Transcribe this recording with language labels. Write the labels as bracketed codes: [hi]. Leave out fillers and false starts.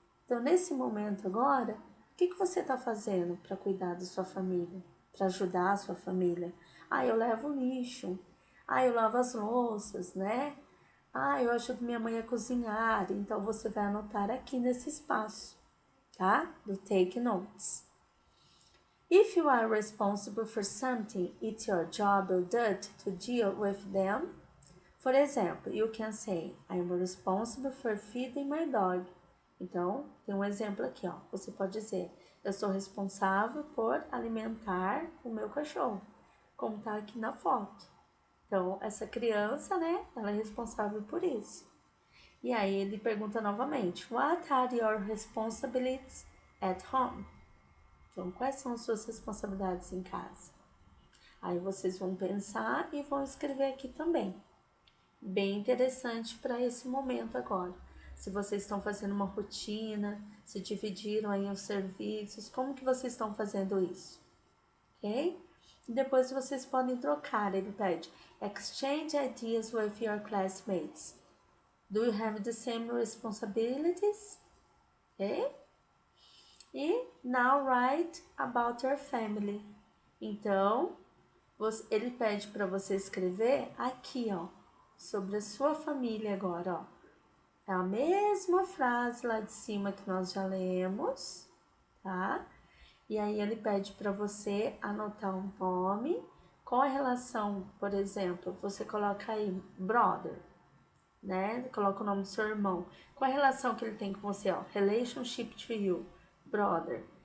[pt] Então nesse momento agora, o que você está fazendo para cuidar da sua família? Para ajudar a sua família? Eu levo o lixo, eu lavo as louças, né? Eu ajudo minha mãe a cozinhar, então você vai anotar aqui nesse espaço, tá? [en] Do take notes. If you are responsible for something, it's your job or duty to deal with them. For example, you can say, I'm responsible for feeding my dog. [pt] Então, tem um exemplo aqui, ó. Você pode dizer, eu sou responsável por alimentar o meu cachorro, como tá aqui na foto. Então, essa criança, né, ela é responsável por isso. E aí ele pergunta novamente, [en] what are your responsibilities at home? [pt] Então, quais são as suas responsabilidades em casa? Aí vocês vão pensar e vão escrever aqui também. Bem interessante para esse momento agora. Se vocês estão fazendo uma rotina, se dividiram aí os serviços, como que vocês estão fazendo isso? Ok? Depois vocês podem trocar, ele pede. [en] Exchange ideas with your classmates. Do you have the same responsibilities? Ok? [pt] E [en] now write about your family. [pt] Então, ele pede para você escrever aqui, ó, sobre a sua família agora, ó. É a mesma frase lá de cima que nós já lemos, tá? E aí ele pede para você anotar um nome com a relação, por exemplo, você coloca aí brother, né? Coloca o nome do seu irmão. Qual a relação que ele tem com você, ó? [en] Relationship to you, brother.